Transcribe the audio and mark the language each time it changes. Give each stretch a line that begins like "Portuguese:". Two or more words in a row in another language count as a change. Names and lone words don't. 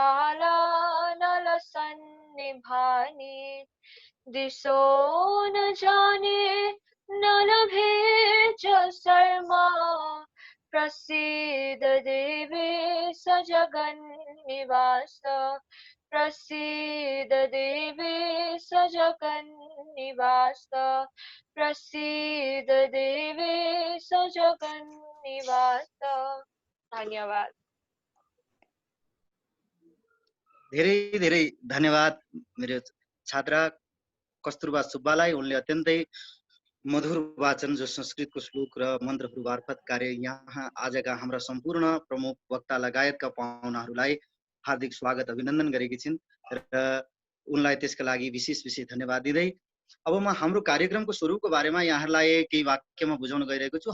Sanskrit: कालानलसन्निभानि दिशो न जाने न लभे च शर्मा प्रसीद देवेश जगन्निवास प्रसीद देवेश जगन्निवास प्रसीद देवेश जगन्निवास।
Nepali: धन्यवाद। धेरै धेरै धन्यवाद मेरो छात्रा कस्तुरबा सुब्बालाई। उनले अत्यन्तै मधुर वाचन जो संस्कृतको श्लोक र मन्त्रहरू मार्फत कार्य यहाँ आजका हाम्रा सम्पूर्ण प्रमुख वक्ता लगायतका पाहुनाहरूलाई हार्दिक स्वागत अभिनन्दन गरेकी छिन् र उनलाई त्यसका लागि विशेष विशेष धन्यवाद दिँदै अब म हाम्रो कार्यक्रमको स्वरूपको बारेमा यहाँहरूलाई केही वाक्यमा बुझाउन गइरहेको छु।